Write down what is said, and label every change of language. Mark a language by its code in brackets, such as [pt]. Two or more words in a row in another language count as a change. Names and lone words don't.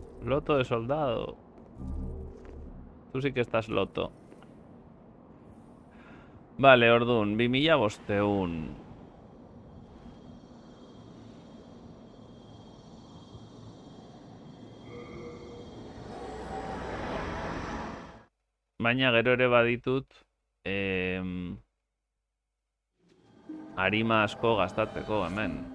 [es] Loto de soldado. Tú sí que estás loto. Vale, [eu] ordun, 2051. Baina gero ere baditut arima asko gastatzeko hemen.